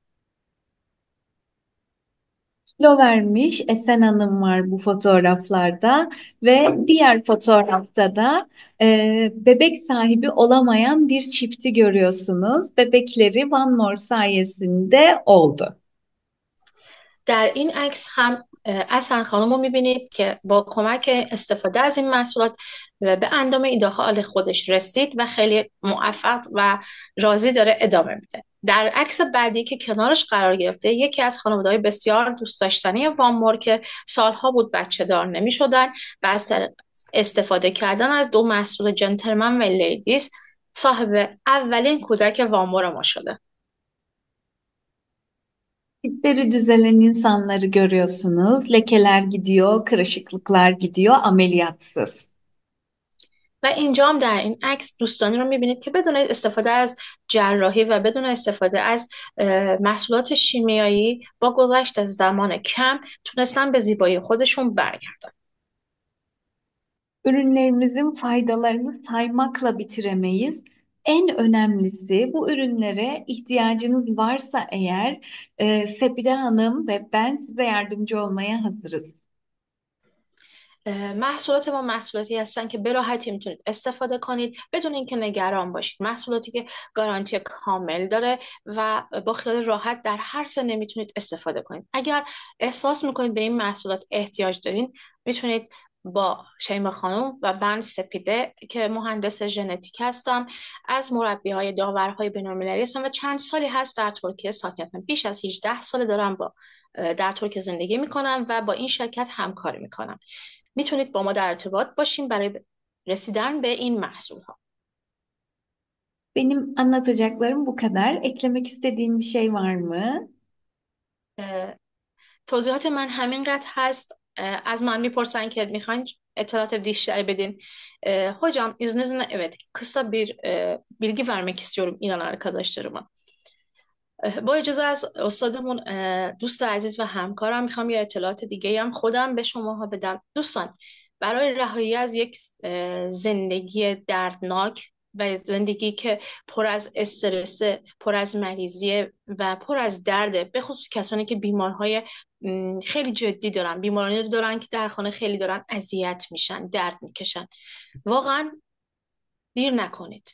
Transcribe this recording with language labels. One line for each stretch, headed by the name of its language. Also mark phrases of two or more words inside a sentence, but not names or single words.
Turkish: Kilo vermiş Esen Hanım var bu fotoğraflarda ve diğer fotoğrafta da bebek sahibi olamayan bir çifti görüyorsunuz. Bebekleri One More sayesinde oldu.
Persian: در این عکس هم اصلا خانم رو میبینید که با کمک استفاده از این محصولات و به اندام ایدئال خودش رسید و خیلی موفق و راضی داره ادامه میده. در عکس بعدی که کنارش قرار گرفته، یکی از خانواده‌های بسیار دوست داشتنی وانمور که سالها بود بچه دار نمی شدن و از استفاده کردن از دو محصول جنتلمن و لیدیز صاحب اولین کودک وانمور ما شده.
Turkish: Dipleri düzelen insanları görüyorsunuz. Lekeler gidiyor, kırışıklıklar gidiyor ameliyatsız.
Persian: و اینجا هم در این عکس دوستانی رو میبینید که بدون استفاده از جراحی و بدون استفاده از محصولات شیمیایی با گذشت از زمان کم تونستن به زیبایی خودشون برگردن.
Turkish: Ürünlerimizin faydalarını saymakla bitiremeyiz. En önemlisi bu ürünlere ihtiyacınız varsa eğer Sepide Hanım ve ben size yardımcı olmaya hazırız.
Persian: محصولات ما محصولاتی هستن که به راحتی میتونید استفاده کنید بدون اینکه نگران باشید. محصولاتی که گارانتی کامل داره و با خیال راحت در هر سنی میتونید استفاده کنید. اگر احساس میکنید به این محصولات احتیاج دارین، میتونید با شیما خانم و من سپیده که مهندس ژنتیک هستم، از مربی‌های داورهای بین‌المللی هستم و چند سالی هست در ترکیه ساکن هستم. بیش از 18 سال دارم در ترکیه زندگی میکنم و با این şirket همکاری میکنم. میتونید با ما در ارتباط باشین برای رسیدن به این محصول ها.
Turkish: Benim anlatacaklarım bu kadar. Eklemek istediğin bir şey var mı?
Persian: توضیحات من همینقدر هست. Az من میپرسن که میخواین اطلاعات بیشتری بدin.
Turkish: Hocam izninizle evet kısa bir bilgi vermek istiyorum İnan arkadaşlarıma.
Persian: با اجازه از استادمون دوست عزیز و همکارم میخوام یه اطلاعات دیگه هم خودم به شماها بدم. دوستان، برای رهایی از یک زندگی دردناک و زندگی که پر از استرس، پر از مریضی و پر از درده، به خصوص کسانی که بیمارهای خیلی جدی دارن، بیمارانی دارن که در خانه خیلی دارن اذیت میشن، درد میکشن، واقعا دیر نکنید.